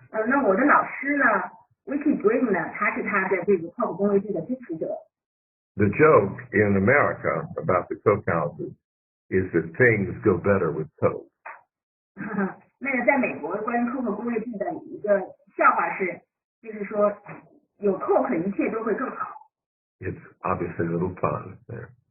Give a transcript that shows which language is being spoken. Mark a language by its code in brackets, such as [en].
[zh] 那我的老师呢 ，Vicki Green 呢，他是他的这个Koch宫位制的支持者。 [en] The joke in America about the Koch houses is that things go better with Koch. [zh] 那个在美国关于 Koch 宫位制的一个笑话是，就是说有 Koch 一切都会更好。 [en] It's obviously a little fun there.